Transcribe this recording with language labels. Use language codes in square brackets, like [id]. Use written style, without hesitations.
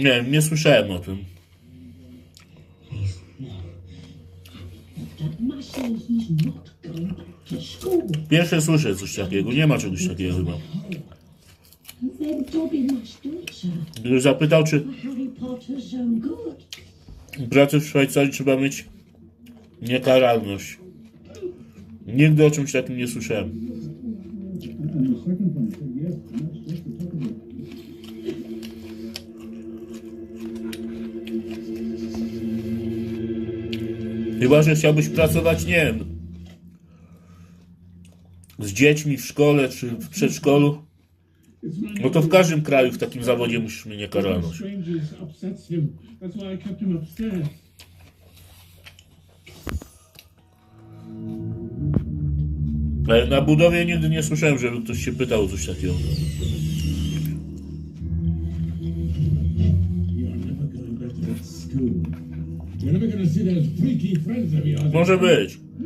[pl] Nie słyszałem o tym. [en] That must say he's not going back to school. [pl] Pierwsze słyszę coś takiego, nie ma czegoś takiego chyba. [en] Then Dobby must do it, sir. [pl] Gdybyś zapytał, czy [en] For Harry Potter's own good. [pl] pracę w Szwajcarii trzeba mieć niekaralność. Nigdy o czymś takim nie słyszałem. [en] And the second one said yes, and that's just the top of it. [pl] Chyba że chciałbyś pracować, nie wiem, z dziećmi w szkole czy w przedszkolu. No to w każdym kraju w takim zawodzie musisz mieć niekaralność. [en] Strangers upsets him. That's why I kept him upstairs. [pl] Ale na budowie nigdy nie słyszałem, żeby ktoś się pytał o coś takiego. [en] You're never going back to that school. You're never going to see those freaky friends of yours. [pl] Może być.